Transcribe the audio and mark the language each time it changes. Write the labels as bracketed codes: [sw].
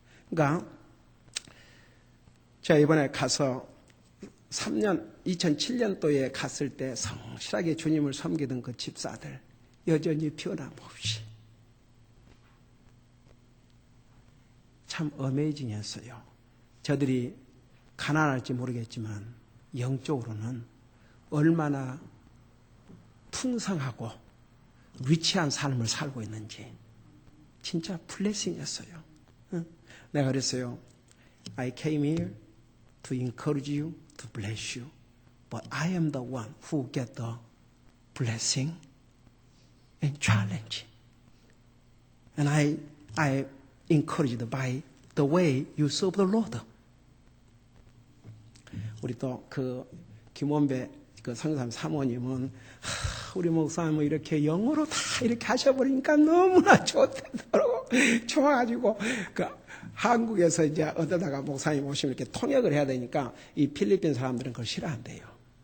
[ko] 그러니까 제가 이번에 가서 2007년도에 갔을 때 성실하게 주님을 섬기던 그 집사들 여전히 변함없이 참 어메이징했어요. 저들이 가난할지 모르겠지만 영적으로는 얼마나 풍성하고 리치한 삶을 살고 있는지 진짜 블레싱이었어요. 내가 그랬어요. [en] I came here to encourage you, to bless you. But I am the one who get the blessing and challenge. And I encouraged by the way you serve the Lord. [ko] 우리 또 그 김원배 그 성교사님 사모님은 우리 목사님은 이렇게 영어로 다 이렇게 하셔버리니까 너무나 좋다더라고. 좋아가지고 그 한국에서 이제 어쩌다가 목사님 오시면 이렇게 통역을 해야 되니까 이 필리핀 사람들은 그걸 싫어한대요.